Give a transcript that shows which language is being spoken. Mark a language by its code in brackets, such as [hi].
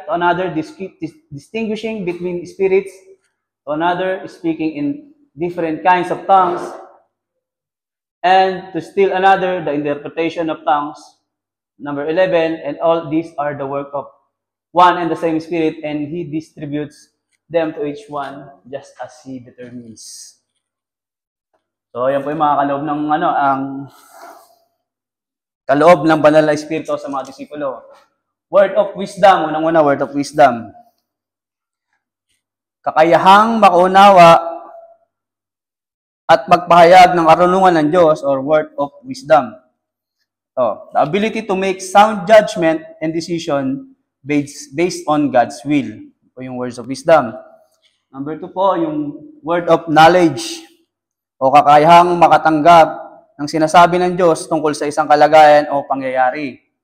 [en] To another distinguishing between spirits. To another speaking in different kinds of tongues. And to still another the interpretation of tongues. Number 11, and all these are the work of one and the same Spirit, and He distributes them to each one just as He determines. [tl] So, yan po yung mga kaloob ng ang kaloob ng Banal na Espiritu sa mga disipulo. [en] Word of wisdom, [tl] unang-una, [en] word of wisdom. [tl] Kakayahang makaunawa at magpahayag ng karunungan ng Diyos [en] or word of wisdom. The ability to make sound judgment and decision based on God's will. [tl] O yung [en] words of wisdom. [tl] Number 2 po, yung [en] word of knowledge [tl] o kakayahang makatanggap ng sinasabi ng Diyos tungkol sa isang kalagayan o pangyayari.